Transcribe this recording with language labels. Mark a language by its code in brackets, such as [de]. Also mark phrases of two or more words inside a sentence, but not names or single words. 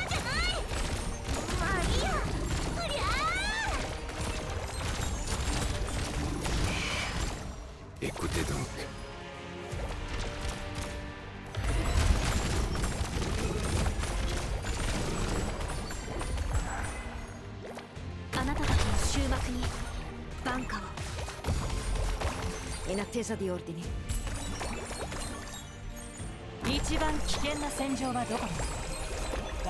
[ja] まあいいや。うりゃー。 [fr] Écoutez donc. [ja] あなたたちの終幕に挽歌を。 [it] In attesa di ordini。 [ja] 一番危険な戦場はどこだ。